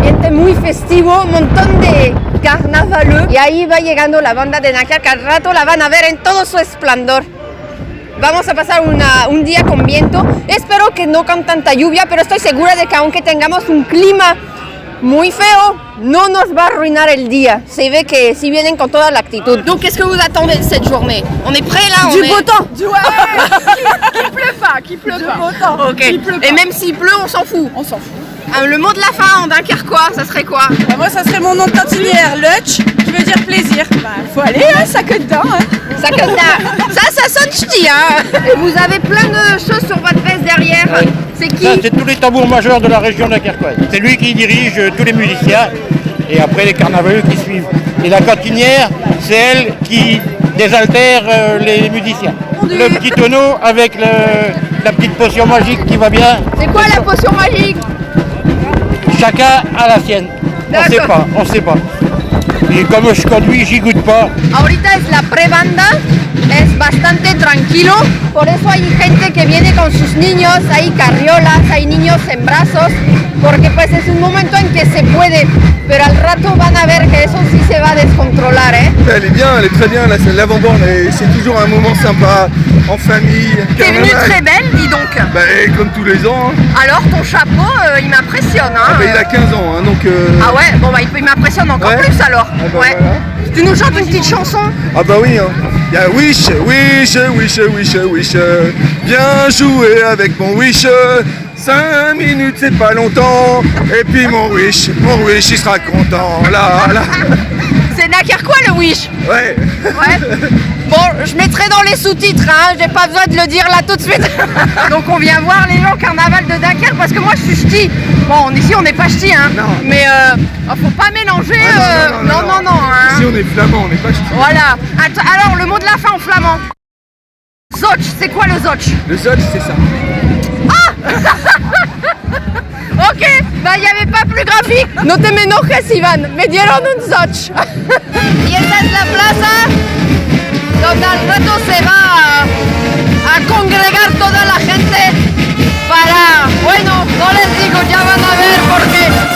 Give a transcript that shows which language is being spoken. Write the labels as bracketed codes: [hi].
[es] muy festivo, un montón de carnavaleux. Y ahí va llegando la banda de Dunkerque, al rato la van a ver en todo su esplendor. Vamos a pasar un día con viento, espero que no con tanta lluvia, pero estoy segura de que aunque tengamos un clima muy feo, no nos va a arruinar el día. Se ve que si vienen con toda la actitud. [fr] Donc, qu'est-ce que vous attendez de cette journée? On est prêts là? Du beau temps. Qui pleut pas. Ok. Et même s'il pleut, on s'en fout. On s'en fout. Le mot de la fin en dunkerquois, ça serait quoi? Moi, ça serait mon nom de cantinière, Lutch, qui veut dire plaisir. Faut aller, ça que dedans. Ça que ça sonne ch'ti, hein. Et vous avez plein de choses sur votre veste derrière. C'est qui? Ça, c'est tous les tambours majeurs de la région dunkerquoise. C'est lui qui dirige tous les musiciens et après les carnavaleux qui suivent. Et la cantinière, c'est elle qui désaltère les musiciens. Le petit tonneau avec la petite potion magique qui va bien. C'est quoi la potion magique? Chacun a la sienne. On sait pas. [es] Y como [fr] je conduis, j'y goûte pas. [es] Ahorita es la prebanda, es bastante tranquilo, por eso hay gente que viene con sus niños, hay carriolas, hay niños en brazos, porque pues es un momento en que se puede, pero al rato van a ver que eso sí se va a descontrolar, ¿eh? [fr] Elle est bien, elle est très bien, là c'est l'avant-borne et c'est toujours un moment sympa, en famille. T'es venue très belle, dis donc. Bah, comme tous les ans. Alors ton chapeau, il m'impressionne, hein. Ah bah, il a 15 ans, hein, donc... Ah ouais, bon bah il m'impressionne encore plus alors. Ah bah, ouais. voilà. Tu nous chantes une petite chanson? Ah bah oui, hein. Il y a Wish, Wish, Wish, Wish, Wish. Viens jouer avec mon Wish. 5 minutes, c'est pas longtemps. Et puis mon Wish, il sera content. Là. C'est dunkerquois le Wish? Ouais. Bon, je mettrai dans les sous-titres, hein, j'ai pas besoin de le dire là tout de suite. Donc on vient voir les gens au carnaval de Dunkerque parce que moi je suis ch'ti. Bon, ici on n'est pas ch'ti, hein. Non. Mais faut pas mélanger. Non. Hein. Ici on est flamand, on n'est pas ch'ti. Voilà. Alors le mot de la fin en flamand. Zotch, c'est quoi le Zotch? Le Zotch, c'est ça. Ok, bah il n'y avait pas plus graphique. [es] No te me enojes, Iván, me dieron un Zotch. Y esta es la plaza donde al rato se va a congregar toda la gente para, bueno, no les digo, ya van a ver por qué.